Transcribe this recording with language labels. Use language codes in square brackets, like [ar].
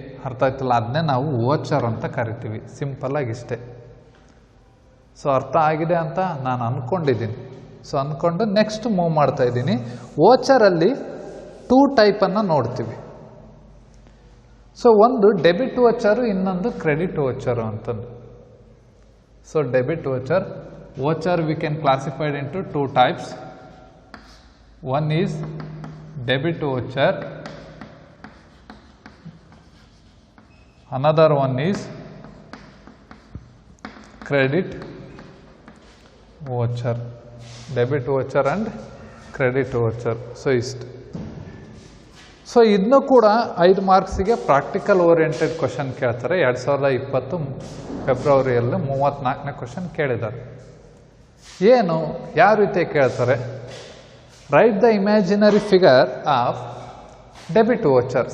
[kn] ಅರ್ಥ ಆಯ್ತಲ್ಲ? ಅದನ್ನೇ ನಾವು ವೋಚರ್ ಅಂತ ಕರಿತೀವಿ. ಸಿಂಪಲ್ಲಾಗಿ ಇಷ್ಟೇ. ಸೊ ಅರ್ಥ ಆಗಿದೆ ಅಂತ ನಾನು ಅಂದ್ಕೊಂಡಿದ್ದೀನಿ. ಸೊ ಅಂದ್ಕೊಂಡು ನೆಕ್ಸ್ಟ್ ಮೂವ್ ಮಾಡ್ತಾ ಇದ್ದೀನಿ. ವೋಚರಲ್ಲಿ 2 ಟೈಪನ್ನು ನೋಡ್ತೀವಿ. ಸೊ ಒಂದು ಡೆಬಿಟ್ ವೋಚರು, ಇನ್ನೊಂದು ಕ್ರೆಡಿಟ್ ವೋಚರು ಅಂತಂದು. [en] So debit voucher, we can classify it into 2 types. One is debit voucher, another one is credit voucher. Debit voucher and credit voucher. [kn] So ಇಷ್ಟು. So ಇದನ್ನು ಕೂಡ 5 ಮಾರ್ಕ್ಸಿಗೆ practical oriented question ಕೇಳ್ತಾರೆ. 2020 ಫೆಬ್ರವರಿಯಲ್ಲಿ 34ನೇ question ಕೇಳಿದ್ದಾರೆ. ಏನು, ಯಾವ ರೀತಿ ಕೇಳ್ತಾರೆ? [en] Write the imaginary figure of debit voucher.